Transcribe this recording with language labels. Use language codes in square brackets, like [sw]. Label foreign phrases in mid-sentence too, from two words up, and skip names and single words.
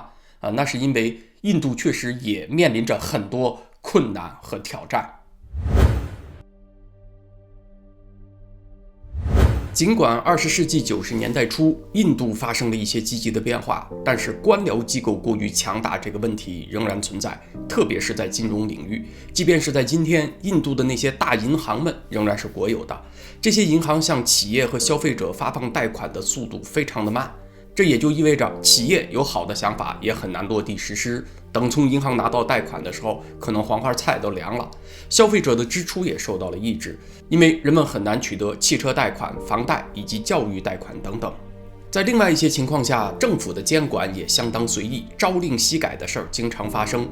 [zh] 那是因為印度確實也面臨着很多困難和挑戰。儘管20世紀90年代初，印度發生了一些積極的變化，但是官僚機構過於強大這個問題仍然存在，特別是在金融領域。即便是在今天，印度的那些大銀行們仍然是國有的，這些銀行向企業和消費者發放貸款的速度非常的慢。這也就意味着企業有好的想法也很難落地實施，等從銀行拿到貸款的時候，可能黄花菜都涼了。消費者的支出也受到了抑制，因為人們很難取得汽車貸款、房貸以及教育貸款等等。在另外一些情況下，政府的監管也相當隨意，朝令夕改的事兒經常發生。